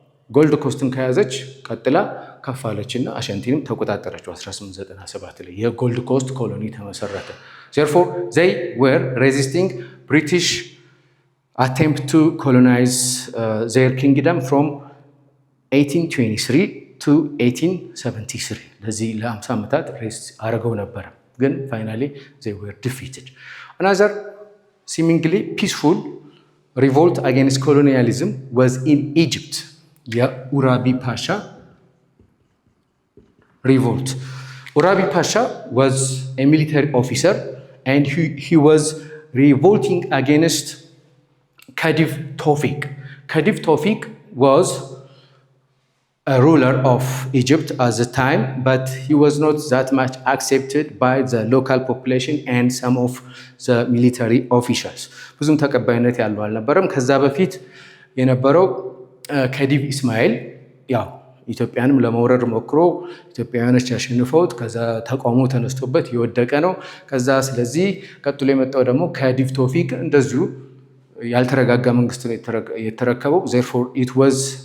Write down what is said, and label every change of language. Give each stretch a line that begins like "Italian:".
Amharic: ጎልድ ኮስትን ከያዘች ቀጥላ ከፋለችና አሻንቲንም ተቆጣጠረችው። 1897 ላይ የጎልድ ኮስት ኮሎኒ ተመሰረተ።
English: therefore they were resisting British attempt to colonize their kingdom from 1823 to 1873
Amharic: ለዚህ ለ50 ዓመታት ሬስት አድርገው ነበረ ግን
English: finally they were defeated. Another seemingly peaceful revolt against colonialism was in Egypt.
Amharic: የኡራቢ ፓሻ revolt.
English: Urabi Pasha was a military officer and he was revolting against Khedive Tawfiq. Khedive Tawfiq was a ruler of Egypt at the time, but he was not that much accepted by the local population and some of the military officials.
Amharic: ብዙም ተቀባይነት ያለው አልነበረም። ከዛ በፊት የነበረው ከዲቭ ኢስማኤል ያው ኢትዮጵያንም ለመውረድ ሞክሮ ኢትዮጵያውያኖች ያሸንፈውት ከዛ ተቋሙ ተነስቶበት የወደቀ ነው። ከዛ ስለዚህ ቀጥሎ የመጣው ደግሞ ከዲቭ ቶፊቅ እንደዚሁ ያልተረጋጋ መንግስት ነው የተረከበው።
English: therefore it was